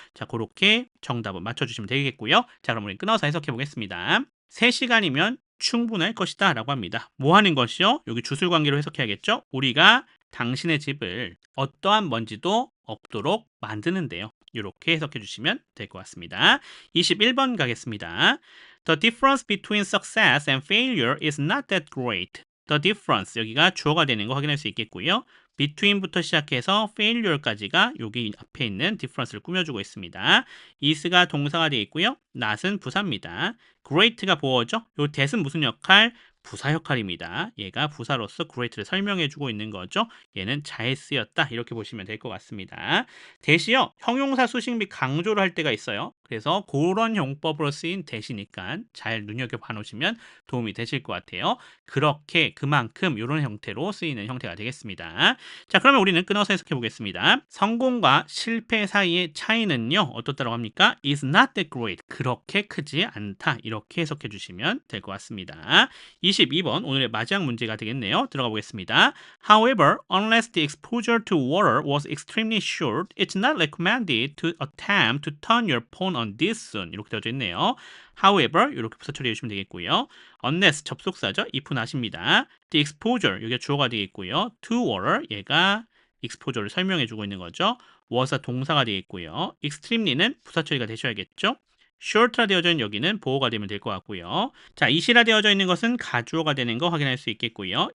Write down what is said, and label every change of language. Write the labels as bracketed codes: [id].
[ko] 자, 그렇게 정답을 맞춰주시면 되겠고요. 자, 그럼 우리 끊어서 해석해 보겠습니다. 3시간이면 충분할 것이다 라고 합니다. 뭐 하는 것이요? 여기 주술관계로 해석해야겠죠? 우리가 당신의 집을 어떠한 먼지도 없도록 만드는데요. 이렇게 해석해 주시면 될 것 같습니다. 21번 가겠습니다. [en] The difference between success and failure is not that great. The difference [ko] 여기가 주어가 되는 거 확인할 수 있겠고요. between부터 시작해서 failure까지가 여기 앞에 있는 difference를 꾸며주고 있습니다. is가 동사가 되어 있고요. not은 부사입니다. great가 보어죠. 요 that은 무슨 역할? 부사 역할입니다. 얘가 부사로서 great를 설명해주고 있는 거죠. 얘는 잘 쓰였다 이렇게 보시면 될 것 같습니다. 대시요 형용사 수식 및 강조를 할 때가 있어요. 그래서 그런 용법으로 쓰인 대시니까 잘 눈여겨봐 놓으시면 도움이 되실 것 같아요. 그렇게 그만큼 이런 형태로 쓰이는 형태가 되겠습니다. 자, 그러면 우리는 끊어서 해석해 보겠습니다. 성공과 실패 사이의 차이는요 어떻다고 합니까? [en] is not that great. [ko] 그렇게 크지 않다 이렇게 해석해 주시면 될 것 같습니다. 22번 오늘의 마지막 문제가 되겠네요. 들어가 보겠습니다. [en] However, unless the exposure to water was extremely short, it's not recommended to attempt to turn your phone on this soon. [ko] 이렇게 되어져 있네요. However, 이렇게 부사 처리해 주시면 되겠고요. Unless 접속사죠. if 나십니다. [en] The exposure [ko] 여기가 주어가 되겠고요. [en] To water [ko] 얘가 exposure를 설명해 주고 있는 거죠. was가 동사가 되겠고요. extremely는 부사 처리가 되셔야겠죠. short라 되어져 있는 여기는 보호가 되면 될 것 같고요. 자, is라 되어져 있는 것은 가주어가 되는 거 확인할 수 있겠고요.